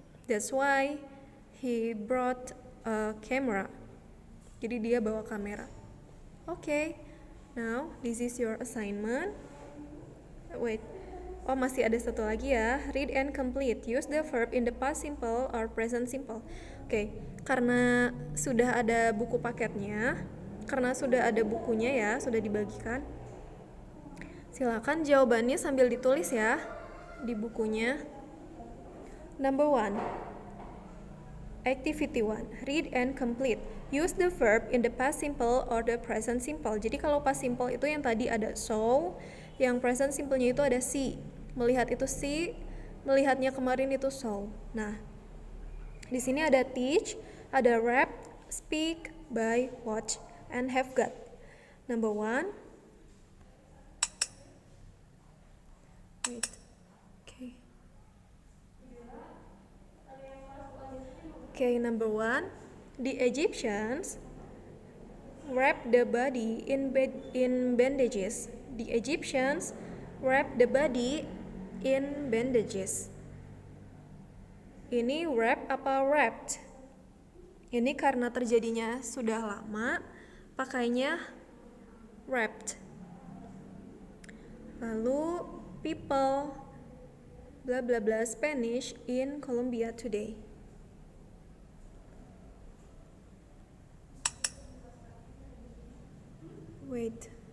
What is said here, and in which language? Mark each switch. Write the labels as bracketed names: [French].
[English] That's why he brought a camera. [Indonesian] Jadi dia bawa kamera. [English] Okay. Now this is your assignment. Wait. [Indonesian] Masih ada satu lagi ya. [English] Read and complete. Use the verb in the past simple or present simple. [Indonesian] Oke. Karena sudah ada buku paketnya, karena sudah ada bukunya ya, sudah dibagikan. Silakan jawabannya sambil ditulis ya di bukunya. [English] Number 1. Activity 1. Read and complete. Use the verb in the past simple or the present simple. [Indonesian] Jadi kalau past simple itu yang tadi ada saw, yang present simple-nya itu ada see. Melihat itu see, melihatnya kemarin itu saw. Nah, di sini ada teach, ada rap, speak, buy, watch, and have got. [English] Number 1. Wait. Okay, number 1. The Egyptians wrapped the body in bandages. The Egyptians wrapped the body in bandages. [Indonesian] Ini wrap apa wrapped? Ini karena terjadinya sudah lama, pakainya wrapped. [English] Lalu people bla bla bla Spanish in Colombia today. Wait.